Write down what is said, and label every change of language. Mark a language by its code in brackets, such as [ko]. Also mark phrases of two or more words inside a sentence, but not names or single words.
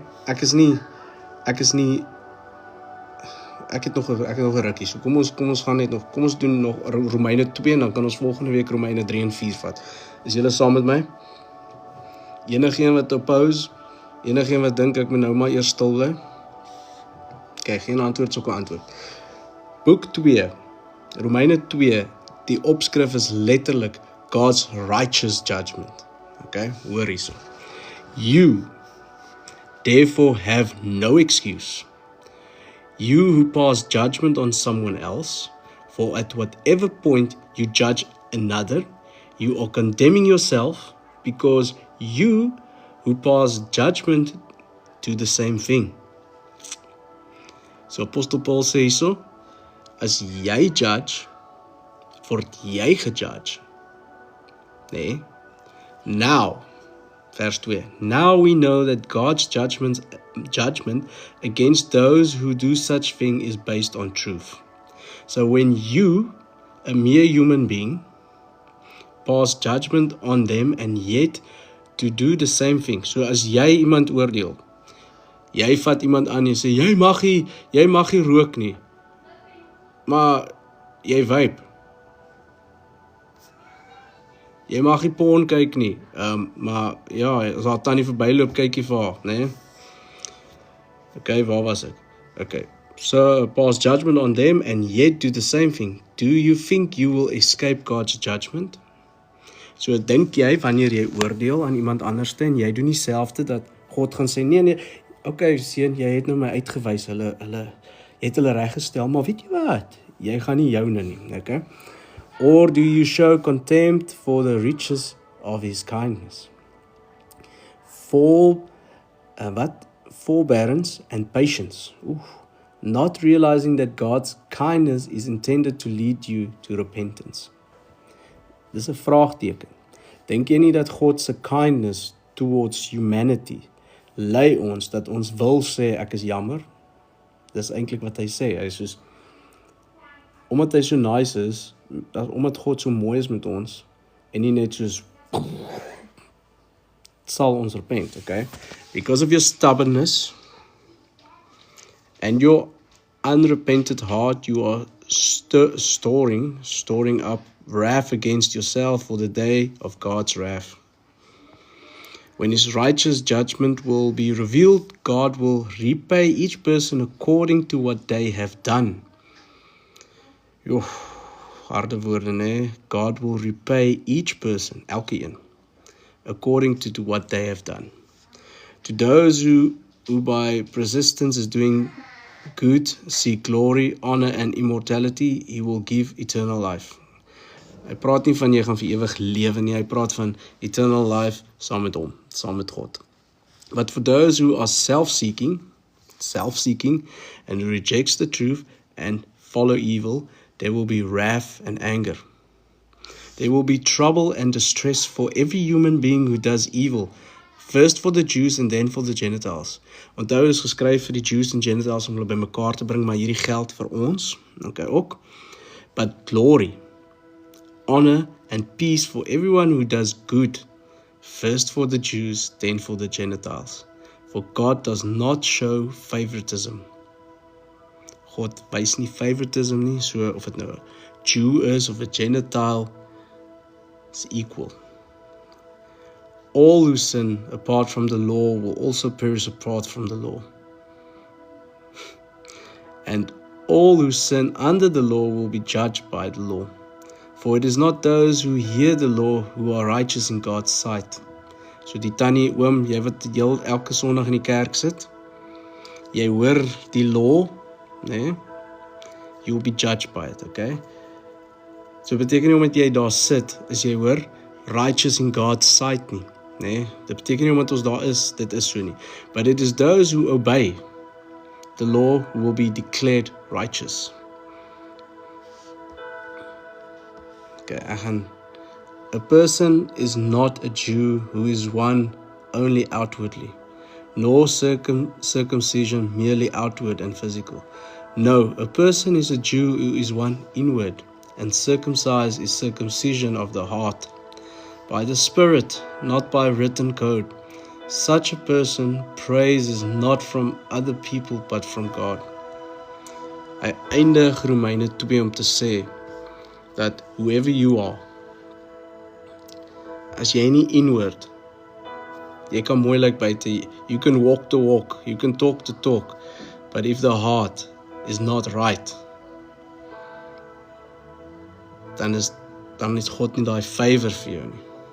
[af] Ek het nog 'n rukkie, so kom ons gaan net nog, kom ons doen nog Romeine 2, en dan kan ons volgende week Romeine 3 en 4 vat. Is julle saam met my? Enigeen wat oppose? Enigeen wat dink ek moet nou maar eers stil bly? Okay, geen antwoord, so 'n antwoord. Boek 2, Romeine 2, die opskrif is letterlik [en] God's righteous judgment. [af] Okay, hoor hierso. [en] You, therefore, have no excuse. You who pass judgment on someone else, for at whatever point you judge another, you are condemning yourself, because you who pass judgment do the same thing. [af] So Apostel Paul sê so, as jy judge, word jy gejudge. Nee. Now, vers 2. [en] Now we know that God's judgment against those who do such thing is based on truth. So when you, a mere human being, pass judgment on them and yet to do the same thing. [af] So as jy iemand oordeel, jy vat iemand aan en sê, jy mag nie rook nie, maar jy vape. Jy mag nie porn kyk nie, maar ja, as haar tannie verbyloop, kyk jy vir haar, nee? Okay, waar was ek? [en] Okay, so pass judgment on them and yet do the same thing. Do you think you will escape God's judgment? [af] So dink jy, wanneer jy oordeel aan iemand anders en jy doen dieselfde, dat God gaan sê, nee, okay, seun, jy het nou my uitgewys, jy het hulle reggestel, maar weet jy wat? Jy gaan nie joune nie, okay? [en] Or do you show contempt for the riches of his kindness? Forbearance and patience. not realizing that God's kindness is intended to lead you to repentance. [af] Dis 'n vraagteken. Dink jy nie dat God se [en] kindness towards humanity [af] lei ons dat ons wil sê ek is jammer? Dis eintlik wat hy sê. Hy sê omdat hy so nice is, omdat God so mooi is met ons en nie net soos sal ons repent, okay? [en] Because of your stubbornness and your unrepented heart, you are storing up wrath against yourself for the day of God's wrath. When his righteous judgment will be revealed, God will repay each person according to what they have done. [af] Harde woorde, nee. [en] God will repay each person, [af] elke een, [en] according to what they have done. To those who by persistence is doing good, seek glory, honor and immortality, he will give eternal life. [af] Hy praat nie van jy gaan vir ewig lewe nie, hy praat van [en] eternal life [af] saam met hom, saam met God. [en] But for those who are self-seeking and rejects the truth and follow evil, there will be wrath and anger. There will be trouble and distress for every human being who does evil, first for the Jews and then for the Gentiles. [af] Onthou is geskryf vir die Jews en Gentiles om hulle bymekaar te bring, maar hierdie geld vir ons, okay, ook. [en] But glory, honor and peace for everyone who does good, first for the Jews, then for the Gentiles. For God does not show favoritism. [af] God wys nie favoritism nie, so of dit nou 'n Jew is of 'n Gentile, is equal. [en] All who sin apart from the law will also perish apart from the law. And all who sin under the law will be judged by the law. For it is not those who hear the law who are righteous in God's sight. [af] So die tannie, oom, jy wat elke Sondag in die kerk sit, jy hoor die law, nee, [en] you will be judged by it, okay? [af] So beteken nie omdat jy daar sit, is jy hoor, [en] righteous in God's sight [af] nie, nee? Dit beteken nie omdat ons daar is, dit is so nie. [en] But it is those who obey the law who will be declared righteous. Okay, a person is not a Jew who is one only outwardly, nor circumcision merely outward and physical. No, a person is a Jew who is one inward, and circumcised is circumcision of the heart, by the Spirit, not by written code. Such a person praise is not from other people, but from God. [af] Hy eindig Romeine 2 om te sê, [en] that whoever you are, [af] as jy nie inward, jy kan mooi lyk buite, [en] you can walk the walk, you can talk the talk, but if the heart is not right, [af] dan is God nie daai favor vir jou nie.